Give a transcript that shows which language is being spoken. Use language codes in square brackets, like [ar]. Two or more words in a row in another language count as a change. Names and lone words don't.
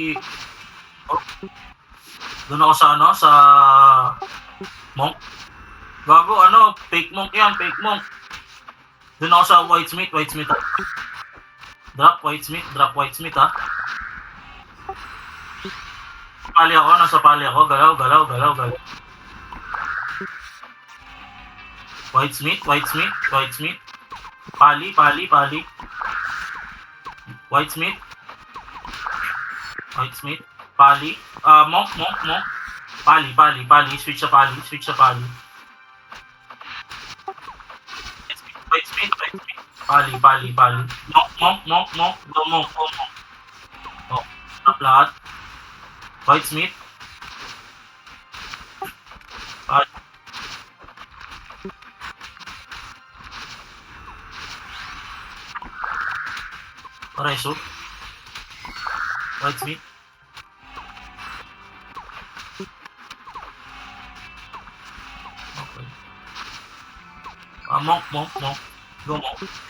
[tl] Oh. Doon ako sa monk. Gago, [en] fake monk [tl] yan. Doon ako sa whitesmith ah. [en] Drop whitesmith [tl] ah. Nasa pali ako. Galaw. Whitesmith. Pali. Whitesmith. Pali. Monk. Pali. Switch sa pali. Whitesmith. Pali. [en] Monk. Go monk. [tl] Oh, stop lahat. Whitesmith. Pali. Pareso. Whitesmith. Okay. [en] Monk. Go monk.